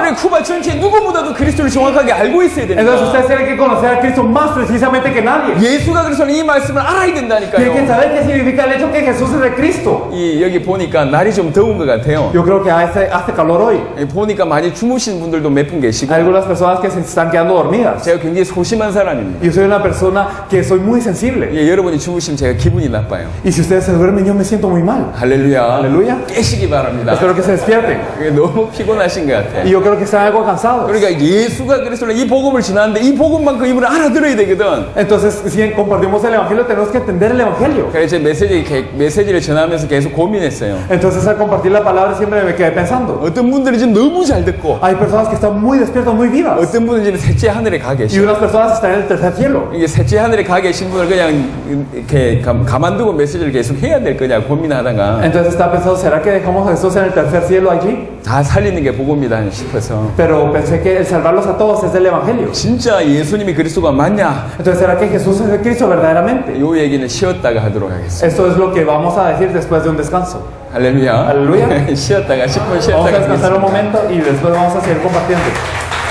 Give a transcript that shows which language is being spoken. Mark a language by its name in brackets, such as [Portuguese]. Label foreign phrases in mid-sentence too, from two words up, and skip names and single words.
[Korean] 그래 쿠바 전체 누구보다도 그리스도를 정확하게 알고 있어야 [Spanish] Entonces [Korean] 됩니다. [Spanish] ustedes tienen que conocer a Cristo Cristo más precisamente que nadie. [Korean] 예수가 그리스도는 이 말씀을 알아야 [Spanish] Tienen que [Korean] 된다니까요. [Spanish] saber qué significa el hecho que Jesús es el Cristo. [Korean] 이 여기 보니까 날이 좀 더운 것 같아요. [Spanish] Yo creo que hace calor hoy. [Korean] 보니까 많이 주무신 분들도 몇 분 계시고, [Spanish] Hay algunas personas que se están quedando dormidas. [Korean] 제가 굉장히 소심한 사람입니다. [Spanish] Yo soy una persona que soy muy sensible. [Korean] 예, 여러분이 주무시면 제가 기분이 나빠요. [Spanish] Y si ustedes se duermen, yo me siento muy mal. [Korean] 할렐루야. 할렐루야. 깨시기 바랍니다. [Spanish] Espero que se despierten. [Korean] 그게 너무 피곤하신 것 [Spanish] Y [Korean] 같아요. [Spanish] yo creo que están algo cansados. [Korean] 그러니까 예수가 그리스도는 이 복음을 전하는데 이 복음만큼 이분을 알아들어야 되거든. [Spanish] Entonces, si compartimos el Evangelio, tenemos que entender el Evangelio. [Korean] 그래서 제 메시지를 전하면서 계속 고민했어요. [Spanish] Entonces, al compartir la palabra, siempre me quedé pensando. [Korean] 어떤 분들은 지금 너무 잘 듣고, [Spanish] Hay personas que están muy despiertas, muy vivas. [Korean] 어떤 분은 지금 셋째 하늘에 가 [Spanish] Y [Korean] 계셔. [Spanish] unas personas están en el tercer cielo. [Korean] 이게 셋째 하늘에 가 계신 분을 그냥 이렇게 가만두고 메시지를 계속 해야 될 거냐 고민하다가 [Spanish] Entonces, estaba pensando, ¿será que dejamos a Jesús en el tercer cielo allí? [Korean] 다 살리는 게 복음이다 싶어서, [Spanish] Pero pensé que el salvarlos a todos es el Evangelio. [Korean] 진짜 예수님이 그리스도가 맞냐? [Spanish] Entonces, ¿será que Jesús es el Cristo verdaderamente? [Korean] 요 얘기는 쉬었다가 하도록 하겠습니다. [Spanish] Esto es lo que vamos a decir después de un descanso. [Korean] 할렐루야. 할렐루야. 쉬었다가 10분 [Spanish] Vamos a [Korean] 쉬었다가 [Spanish] descansar un [Korean] 하겠습니다. [Spanish] momento y después vamos a seguir compartiendo.